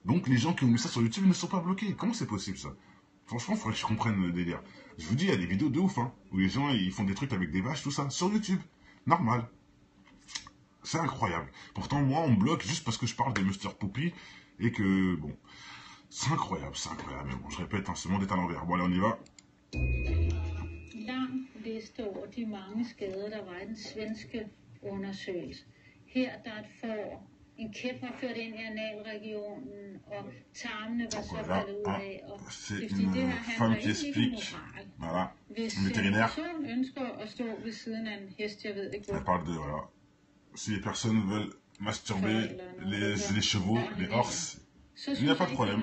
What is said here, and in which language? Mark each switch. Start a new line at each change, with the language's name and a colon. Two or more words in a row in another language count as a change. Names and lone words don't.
French: Donc, les gens qui ont mis ça sur YouTube ne sont pas bloqués. Comment c'est possible, ça? Franchement, il faudrait que je comprenne le délire. Je vous dis, il y a des vidéos de ouf, hein, où les gens ils font des trucs avec des vaches, tout ça, sur YouTube. Normal. C'est incroyable. Pourtant, moi, on me bloque juste parce que je parle des Mr. Poopy et que, bon, c'est incroyable, c'est incroyable. Mais bon, je répète, hein, ce monde est à l'envers. Bon, allez, on y va.
Danish: Lang liste over de mange skader, der var i den svenske undersøgelse. Her der er et får,
French: voilà, c'est une femme qui explique, voilà, une vétérinaire. Elle parle de, voilà, si les personnes veulent masturber les chevaux, les horses, il n'y a pas de problème.